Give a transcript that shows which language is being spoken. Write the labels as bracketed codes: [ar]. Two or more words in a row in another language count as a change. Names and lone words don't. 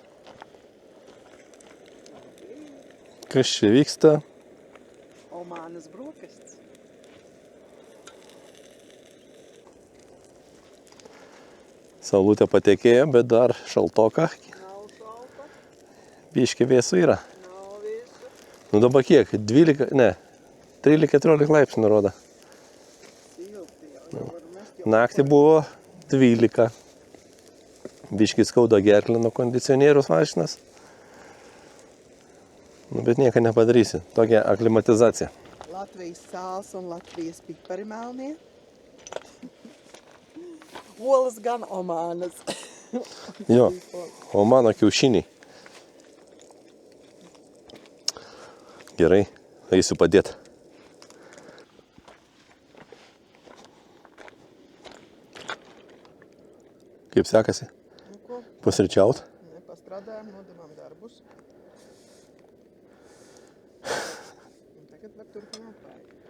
[lt] Kas čia vyksta? [lv] O manas brokasts. [lt] Saulutė patekėjo, bet dar šaltoka. [lv] Nav šalta, [lt] Biškį vėsų yra. [lv] nav visu. [lt] Nu dabar kiek? 12, ne, 13-14 laipsnių rodo. [lv] Silti jau var mest jau. [lt] Naktį buvo 12. Biškį skauda gerklę nuo kondicionierius mašinas. Nu, bet nieko nepadarysi. Tokia aklimatizacija. [lv] Latvijas sāls un Latvijas pipari melnie. Olas gan omānas. Jo, [lt] o mano kiaušiniai. Gerai, eisiu padėti. Kaip sekasi? Nu ko, Pusryčiaut? [lv] pastrādājam, nodevām darbus. Un tagad var turpināt vajag.